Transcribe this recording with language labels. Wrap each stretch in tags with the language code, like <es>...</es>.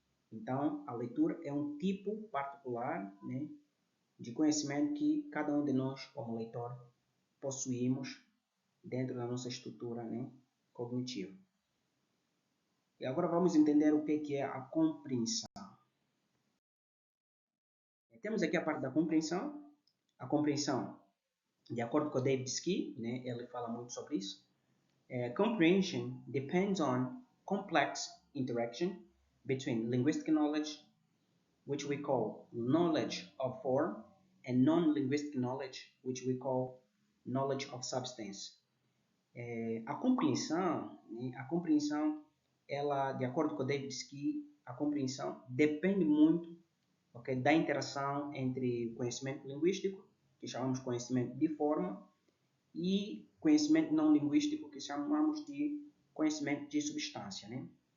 <pt>Então, a leitura é um tipo particular, né, de conhecimento que cada um de nós, como leitor, possuímos dentro da nossa estrutura, né, cognitiva. E agora vamos entender o que é a compreensão. Temos aqui a parte da compreensão. A compreensão, de acordo com o David Ski, né, ele fala muito sobre isso.</pt> <en>Comprehension depends on complex interaction between linguistic knowledge, which we call knowledge of form, and non-linguistic knowledge, which we call knowledge of substance.</en> <pt>A compreensão, né, ela, de acordo com o David Ski, a compreensão depende muito, okay, da interação entre conhecimento linguístico, que chamamos de conhecimento de forma, e conhecimento não linguístico, que chamamos de conhecimento de substância. Né?</pt>